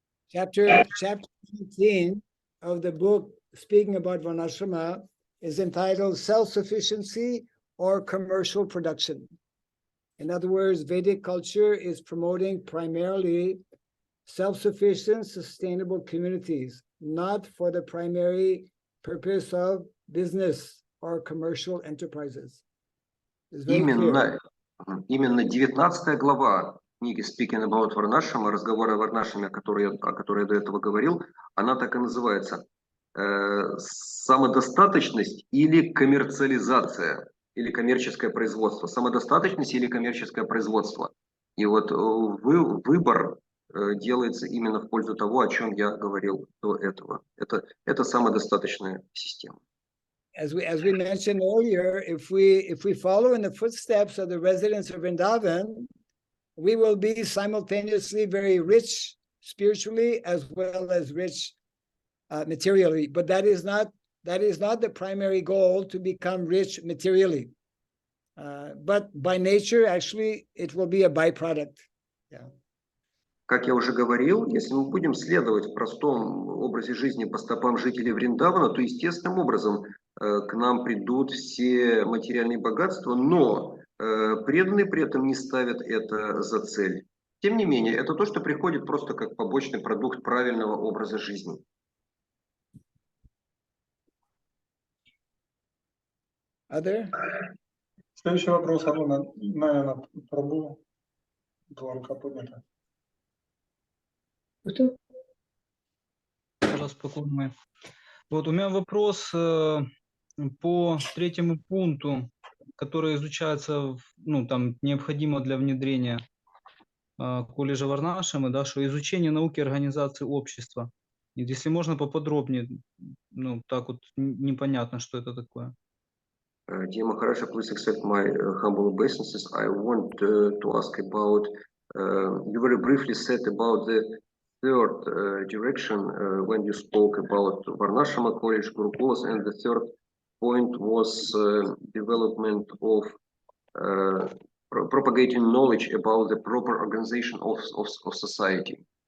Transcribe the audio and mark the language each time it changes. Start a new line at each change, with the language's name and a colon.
English: Chapter 17 of the book speaking about Varnashrama is entitled Self-Sufficiency or Commercial Production. In other words, Vedic culture is promoting primarily self-sufficient, sustainable communities, not for the primary purpose of business or commercial enterprises.
Russian: Именно 19 глава книги Speaking About Varnashrama, разговор о Варнашраме, о которой я до этого говорил, она так и называется: самодостаточность или коммерциализация, или коммерческое производство. Самодостаточность или коммерческое производство. И вот выбор делается именно в пользу того, о чем я говорил до этого. Это самодостаточная система.
English: As we mentioned earlier, if we follow in the footsteps of the residents of Vrindavan, we will be simultaneously very rich spiritually as well as rich materially. But that is not the primary goal, to become rich materially. But by nature, actually, it will be a byproduct. Yeah.
Russian: Как я уже говорил, если мы будем следовать в простом образе жизни по стопам жителей Вриндавана, то естественным образом к нам придут все материальные богатства, но преданные при этом не ставят это за цель. Тем не менее, это то, что приходит просто как побочный продукт правильного образа жизни. Следующий вопрос, Арuna, наверное, пробую. Рука поднята. Пожалуйста, спокойно. Вот у меня вопрос по третьему пункту. которые изучаются, ну, там, необходимо для внедрения колледжа Варнашрамы, да, что изучение науки организации общества. И если можно поподробнее, ну, так вот непонятно, что это такое.
English: Dear Maharaja, please accept my humble obeisances. I want to ask about, you very briefly said about the third direction when you spoke about Varnashrama College, Gurukulas, and the third point was development of propagating knowledge about the proper organization of society.